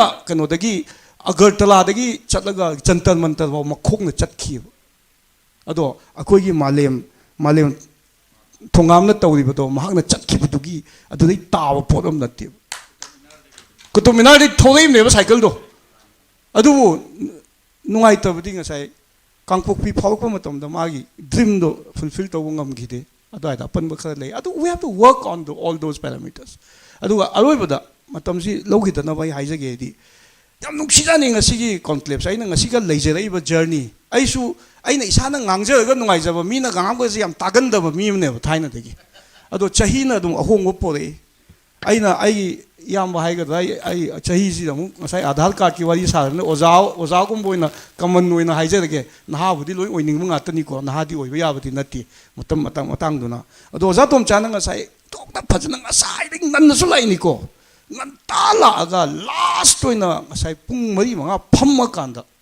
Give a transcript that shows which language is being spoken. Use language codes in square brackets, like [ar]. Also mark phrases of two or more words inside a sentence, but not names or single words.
[mni] ꯀꯩꯅꯣꯗꯒꯤ ꯑꯒꯔꯇꯂꯥꯗꯒꯤ ꯆꯠꯂꯒ ꯖꯟꯇꯔ ꯃꯟꯇꯔ ꯐꯥꯎ ꯃꯈꯣꯡꯅ ꯆꯠꯈꯤꯕ ꯑꯗꯣ ꯑꯩꯈꯣꯏꯒꯤ ꯃꯥꯂꯦꯝ ꯊꯣꯡꯉꯥꯝꯅ ꯇꯧꯔꯤꯕꯗꯣ ꯃꯍꯥꯛꯅ ꯆꯠꯈꯤꯕꯗꯨꯒꯤ ꯑꯗꯨꯗꯩ ꯇꯥꯕ ꯄꯣꯠ ꯑꯃ ꯅꯠꯇꯦꯕ ꯀꯨꯇꯨꯕ ꯃꯤꯅꯥꯔꯗꯩ ꯊꯣꯛꯂꯛꯏꯕꯅꯦꯕ ꯁꯥꯏꯀꯜꯗꯣ ꯑꯗꯨꯕꯨ ꯅꯨꯡꯉꯥꯏꯇꯕꯗꯤ ꯉꯁꯥꯏ ꯀꯥꯡꯄꯣꯛꯄꯤ ꯐꯥꯎꯔꯛꯄ ꯃꯇꯝꯗ ꯃꯥꯒꯤ [en] dream fulfil [mni] ꯇꯧꯕ ꯉꯝꯈꯤꯗꯦ ꯑꯗꯨꯋꯥꯏꯗ ꯑꯄꯟꯕ ꯈꯔ ꯂꯩ ꯑꯗꯨ [en] we have to work on all those parameters [mni] ꯑꯗꯨꯒ ꯑꯔꯣꯏꯕꯗ ꯃꯇꯝꯁꯤ ꯂꯧꯈꯤꯗꯅꯕ ꯑꯩ ꯍꯥꯏꯖꯒꯦ ꯍꯥꯏꯗꯤ ꯌꯥꯝ ꯅꯨꯡꯁꯤꯖꯥꯅꯤ ꯉꯁꯤꯒꯤ ꯀꯣꯟꯀ꯭ꯂꯦꯞꯁꯦ ꯑꯩꯅ ꯉꯁꯤꯒ ꯂꯩꯖꯔꯛꯏꯕ ꯖꯔꯅꯤ ꯑꯩꯅ ꯏꯁꯥꯅ ꯉꯥꯡꯖꯔꯒ ꯅꯨꯡꯉꯥꯏꯖꯕ ꯃꯤꯅ ꯉꯥꯡꯕꯁꯦ ꯌꯥꯝ ꯇꯥꯒꯟꯗꯕ ꯃꯤ ꯑꯃꯅꯦꯕ ꯊꯥꯏꯅꯗꯒꯤ ꯑꯗꯣ ꯆꯍꯤꯅ ꯑꯗꯨꯝ ꯑꯍꯣꯡꯕ ꯄꯣꯔꯛꯏ ꯑꯩꯒꯤ ꯏꯌꯥꯝꯕ ꯍꯥꯏꯒꯗ꯭ꯔꯥ ꯑꯩ ꯆꯍꯤꯁꯤꯗ ꯑꯃꯨꯛ ꯉꯁꯥꯏ ꯑꯙꯥꯔ ꯀꯥꯔꯗꯀꯤ ꯋꯥꯔꯤ ꯁꯥꯔꯕꯅꯤꯅ ꯑꯣꯖꯥꯒꯨꯝꯕ ꯑꯣꯏꯅ ꯀꯃꯟ ꯑꯣꯏꯅ ꯍꯥꯏꯖꯔꯒꯦ ꯅꯍꯥꯕꯨꯗꯤ ꯂꯣꯏ ꯑꯣꯏꯅꯤꯡꯕ ꯉꯥꯛꯇꯅꯤꯀꯣ ꯅꯍꯥꯗꯤ ꯑꯣꯏꯕ ꯌꯥꯕꯗꯤ ꯅꯠꯇꯦ ꯃꯇꯥꯡꯗꯨꯅ ꯑꯗꯣ ꯑꯣꯖꯥ ꯇꯣꯝꯆꯥꯅ ꯉꯁꯥꯏ ꯇꯣꯛꯇ ꯐꯖꯅ ꯉꯁꯥꯏꯗꯒꯤ ꯉꯟꯅꯁꯨ ꯂꯥꯛꯏꯅꯤꯀꯣ ꯉꯟꯇꯥ ꯂꯥꯛꯑꯒ ꯂꯥꯁꯇ ꯑꯣꯏꯅ ꯉꯁꯥꯏ ꯄꯨꯡ 4-5 ꯐꯝꯃꯀꯥꯟꯗ